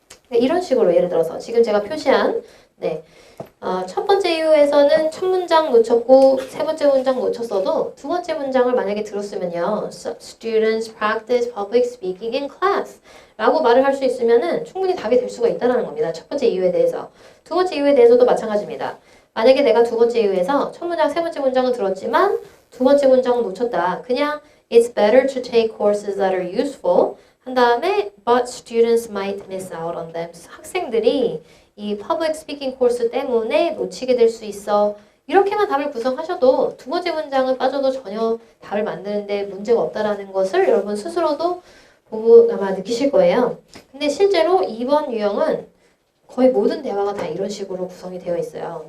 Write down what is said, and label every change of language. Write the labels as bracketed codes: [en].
[ko] 이런 식으로 예를 들어서 지금 제가 표시한 네, 첫 번째 이유에서는 첫 문장 놓쳤고 세 번째 문장 놓쳤어도 두 번째 문장을 만약에 들었으면요. [en] Students practice public speaking in class [ko] 라고 말을 할 수 있으면은 충분히 답이 될 수가 있다는 겁니다. 첫 번째 이유에 대해서. 두 번째 이유에 대해서도 마찬가지입니다. 만약에 내가 두 번째 이유에서 첫 문장, 세 번째 문장은 들었지만 두 번째 문장은 놓쳤다. [en] 그냥 It's better to take courses that are useful [ko] 한 다음에 [en] but students might miss out on them. [ko] 학생들이 이 public speaking 코र्스 때문에 놓치게 될 수 있어. 이렇게만 답을 구성하셔도 두 번째 문장은 빠져도 전혀 답을 만드는데 문제가 없다라는 것을 여러분 스스로도 보고 아마 느끼실 거예요. 근데 실제로 이번 유형은 거의 모든 대화가 다 이런 식으로 구성이 되어 있어요.